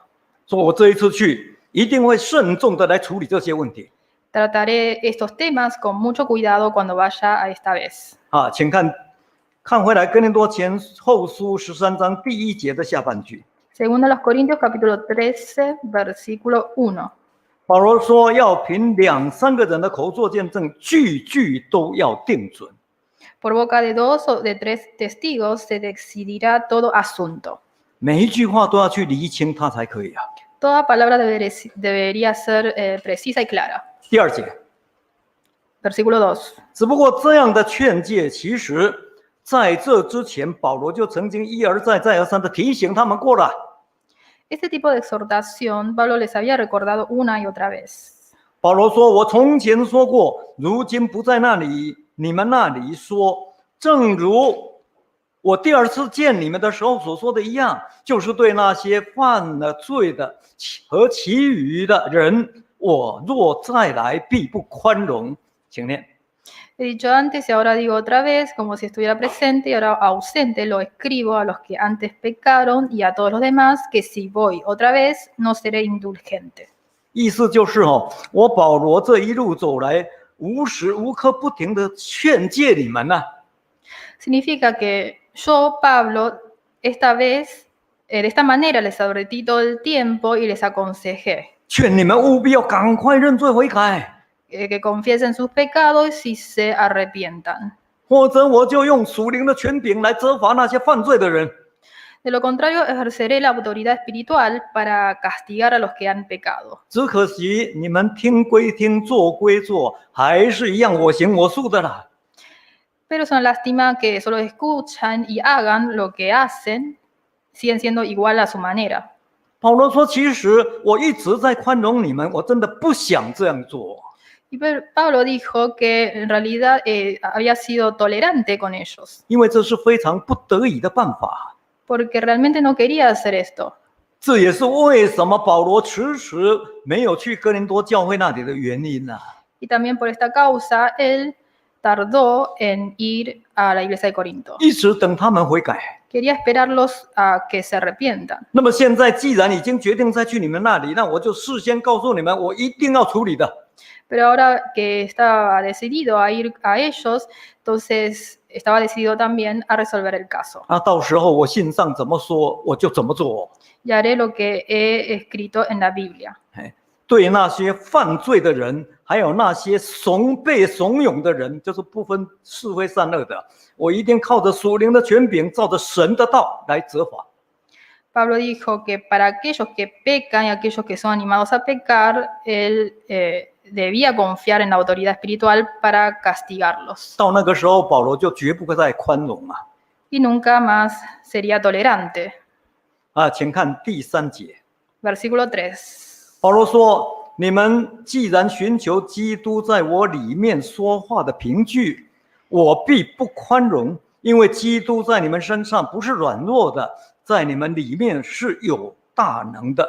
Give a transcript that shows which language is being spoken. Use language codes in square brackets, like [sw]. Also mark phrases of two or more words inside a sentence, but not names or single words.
[zh] 说我这一次去，一定会慎重的来处理这些问题。 [es] trataré estos temas con mucho cuidado cuando vaya a esta vez. [zh] 请看回来哥林多前后书13章第1节的下半句。 [es] Segundo a los Corintios capítulo 13, versículo 1. [zh] 保罗说要凭2、3个人的口做见证，句句都要定准。 [es] Por boca de 2 o de 3 testigos se decidirá todo asunto. [zh] 每一句话都要去厘清它才可以啊。 [es] Toda palabra debería ser precisa y clara. [zh] 第2节， [es] Versículo 2. [zh] 只不过这样的劝诫，其实在这之前，保罗就曾经一而再、再而三的提醒他们过了。 [es] Este tipo de exhortación Pablo les había recordado una y otra vez. [zh] 保罗说：“我从前说过，如今不在那里，你们那里说，正如我第2次见你们的时候所说的一样，就是对那些犯了罪的和其余的人，我若再来，必不宽容。” 请念。 [es] He dicho antes y ahora digo otra vez, como si estuviera presente y ahora ausente, lo escribo a los que antes pecaron y a todos los demás, que si voy otra vez, no seré indulgente. [zh] 意思就是我保罗这一路走来，无时无刻不停的劝诫你们呢。 [es] significa que yo, Pablo, esta vez, de esta manera les advertí todo el tiempo y les aconsejé [zh] 劝你们务必要赶快认罪悔改， [es] que confiesen sus pecados y se arrepientan. [zh] 否则我就用属灵的权柄来责罚那些犯罪的人。 [es] De lo contrario, ejerceré la autoridad espiritual para castigar a los que han pecado. [zh] 只可惜你们听归听，做归做，还是一样我行我素的啦。 [es] Pero es una lástima que solo escuchan y hagan lo que hacen, siguen siendo igual a su manera. [zh] 保罗说：“其实我一直在宽容你们，我真的不想这样做。 [es] Y Pablo dijo que en realidad había sido tolerante con ellos, [zh] 因为这是非常不得已的办法。 [es] porque realmente no quería hacer esto. [zh] 这也是为什么保罗迟迟没有去哥林多教会那里的原因呐、 [es] Y también por esta causa él tardó en ir a la iglesia de Corinto. [zh] 一直等他们悔改。 [es] Quería esperarlos a que se arrepientan. [zh] 那么现在既然已经决定再去你们那里，那我就事先告诉你们，我一定要处理的。 [es] Pero ahora que estaba decidido a ir a ellos, entonces estaba decidido también a resolver el caso. [zh] 啊，到时候我信上怎么说，我就怎么做。 [es] Y haré lo que he escrito en la Biblia. [zh] 对那些犯罪的人，还有那些被怂恿的人，就是不分是非善恶的，我一定靠着属灵的权柄，照着神的道来责罚。 [es] Pablo dijo que para aquellos que pecan y aquellos que son animados a pecar, él debía confiar en la autoridad espiritual para castigarlos. [zh] 到那个时候，保罗就绝不会再宽容啊！ [es] Y nunca más sería tolerante. [zh] 啊，请看第3节， [es] Versículo 3. [zh] 保罗说：“你们既然寻求基督在我里面说话的凭据，我必不宽容，因为基督在你们身上不是软弱的，在你们里面是有大能的。”